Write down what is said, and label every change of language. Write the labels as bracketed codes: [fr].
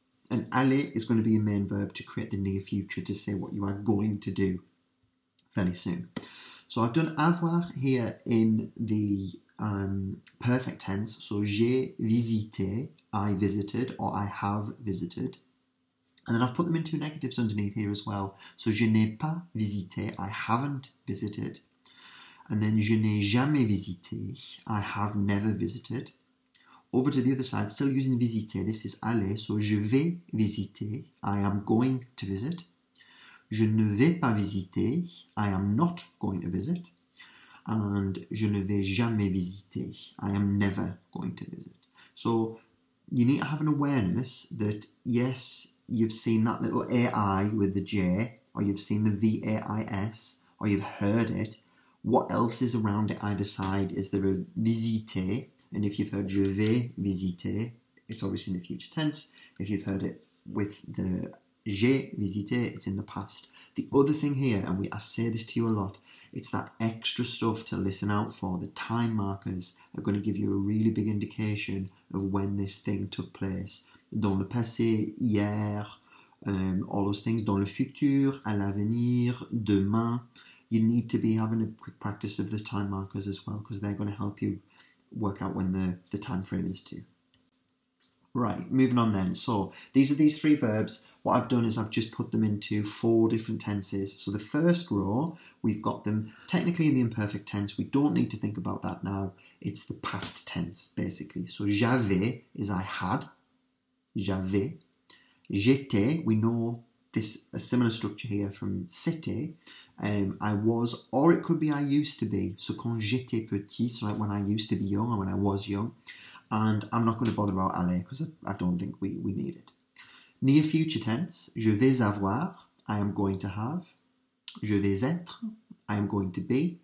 [en] And aller is going to be your main verb to create the near future, to say what you are going to do fairly soon. So I've done avoir here in the perfect tense. So [fr] j'ai visité, [en] I visited, or I have visited. And then I've put them in two negatives underneath here as well. So [fr] je n'ai pas visité, [en] I haven't visited. And then [fr] je n'ai jamais visité, [en] I have never visited. Over to the other side, still using visiter, this is aller. So [fr] je vais visiter, [en] I am going to visit. [fr] Je ne vais pas visiter, [en] I am not going to visit. And [fr] je ne vais jamais visiter, [en] I am never going to visit. So you need to have an awareness that, yes, you've seen that little AI with the J, or you've seen the VAIS, or you've heard it. What else is around it either side? Is there a visiter? And if you've heard [fr] je vais visiter, [en] it's obviously in the future tense. If you've heard it with the [fr] j'ai visité, [en] it's in the past. The other thing here, and I say this to you a lot, it's that extra stuff to listen out for. The time markers are going to give you a really big indication of when this thing took place. [fr] Dans le passé, hier, [en] all those things. [fr] Dans le futur, à l'avenir, demain. [en] You need to be having a quick practice of the time markers as well, because they're going to help you work out when the time frame is too. Right, moving on then. So these are these three verbs. What I've done is I've just put them into 4 different tenses. So the first row, we've got them technically in the imperfect tense. We don't need to think about that now. It's the past tense, basically. So j'avais is I had. [fr] J'avais. J'étais, [en] we know this a similar structure here from c'était. I was, or it could be I used to be. So [fr] quand j'étais petit, [en] so like when I used to be young or when I was young. And I'm not going to bother about aller because I don't think we need it. Near future tense, [fr] je vais avoir, [en] I am going to have. [fr] Je vais être, [en] I am going to be.